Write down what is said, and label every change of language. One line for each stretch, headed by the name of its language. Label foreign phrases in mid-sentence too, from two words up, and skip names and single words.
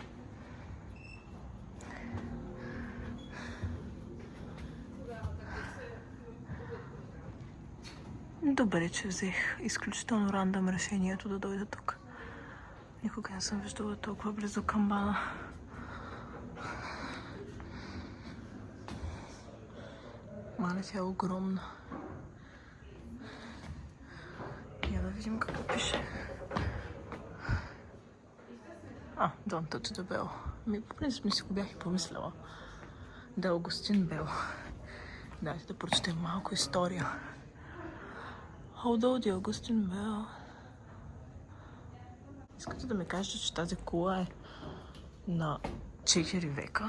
Bulgarian: Добре, че взех изключително рандъм решението да дойда тук. Никога не съм виждала толкова близо към бана. Мале, тя е огромна. Я да видим какво пише.
English: Don't touch the bell.
Bulgarian: По принцип си го бях и помисляла. Да, Аугустин Бел. Дайте да прочетем малко история.
English: Although the Augustine Bell.
Bulgarian: Искате да ми кажете, че тази кула е на 4 века.